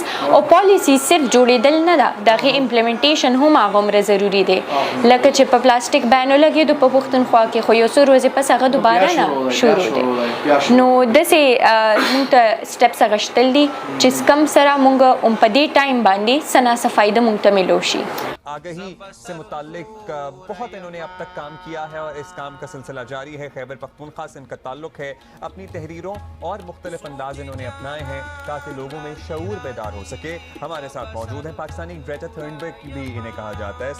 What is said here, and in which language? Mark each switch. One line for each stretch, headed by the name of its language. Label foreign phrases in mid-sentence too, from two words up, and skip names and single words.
Pashto: او پالیسیز صرف جوړېدل نه ده، د هغې امپلیمنټیشن هم هغومره ضروري دی. لکه چې په
English: plastic ban
Pashto: ولګېدو په پښتونخوا کې، خو یو څو ورځې پس هغه دوباره نه شروع دی. نو داسې موږ ته سټپس اخیستل دي چې کم سره موږ هم په دې ټایم باندې څه ناڅه فایده موږ ته میلو شي.
Urdu: آگہی سے متعلق بہت انہوں نے اب تک کام کیا ہے اور اس کام کا سلسلہ جاری ہے. خیبر پختونخوا سے ان کا تعلق ہے. اپنی تحریروں اور مختلف انداز انہوں نے اپنائے ہیں تاکہ لوگوں میں شعور بیدار ہو سکے. ہمارے ساتھ موجود ہیں پاکستانی گریٹا تھرنبرگ بھی انہیں کہا جاتا ہے.